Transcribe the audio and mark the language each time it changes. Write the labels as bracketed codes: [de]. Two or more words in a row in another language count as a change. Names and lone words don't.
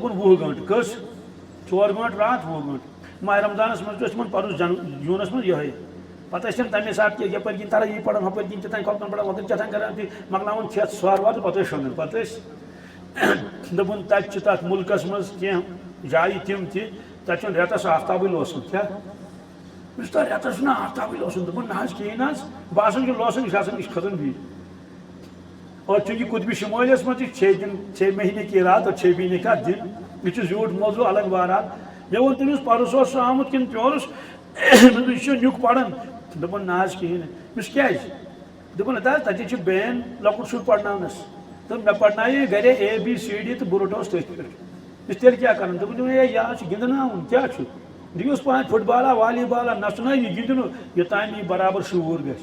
[ks] دوٚپُن 20 گٲنٛٹہٕ کٔژ 4 گٲنٛٹہٕ راتھ 20 گٲنٛٹہٕ ماہِ رمضانس منٛز تہِ اوس تِمن پرُس جوٗنس منٛز یِہوے پتہٕ ٲسۍ تِم تمے ساتہٕ کہِ یپٲرۍ کِنۍ تران یی پران ہُپٲرۍ کِنۍ تِتھَے کھۄپن پران وۄپٲرۍ کیٛاہ تھام کران تہِ مۄکلاوان کھٮ۪تھ سۄر وۄر پتہٕ ٲسۍ شۄنٛگان پتہٕ ٲسۍ دوٚپُن تتہِ چھِ تتھ مُلکس منٛز کینٛہہ جایہِ تِم تہِ تتہِ چھُنہٕ رٮ۪تس آفتابٕے لوسُن کیٛاہ مےٚ چھُ تتھ رٮ۪تس چھُنہٕ آفتابٕے لوسُن دوٚپُن نہ حظ کِہیٖنۍ نہ حظ باسان چھُ لوسُن یہِ چھُ آسان یہِ چھُ کھسان بیٚیہِ اور چوٗنٛکہِ قطبِ شُمٲلِیس منٛز تہِ [ur] 6 مہینے کی رات اور 6 مہینے کا دن [ks] یہِ چھُ زیوٗٹھ موضوٗع الگ بہرحال مےٚ ووٚن تٔمِس پرُس اوس سُہ آمُت کِنہٕ پیورُس یہِ چھُ نیُک پران دوٚپُن نہ حظ کِہیٖنۍ نہٕ مےٚ دوٚپُس کیٛازِ دوٚپُن ہتا حظ تَتہِ چھِ بین لۄکُٹ شُر پرناونس تہٕ مےٚ پرنایے گرے ABCD تہٕ بہٕ روٚٹہوس تٔتھۍ پٮ۪ٹھ مےٚ تیٚلہِ کیٛاہ کران دوٚپُن ہے یہِ حظ چھُ گِنٛدناوُن کیٛاہ چھُ دِیوٗس پانہٕ فُٹ بالا والی بالا نژُن یہِ گِنٛدنہٕ یوٚتانۍ یہِ برابر شعوٗر گژھِ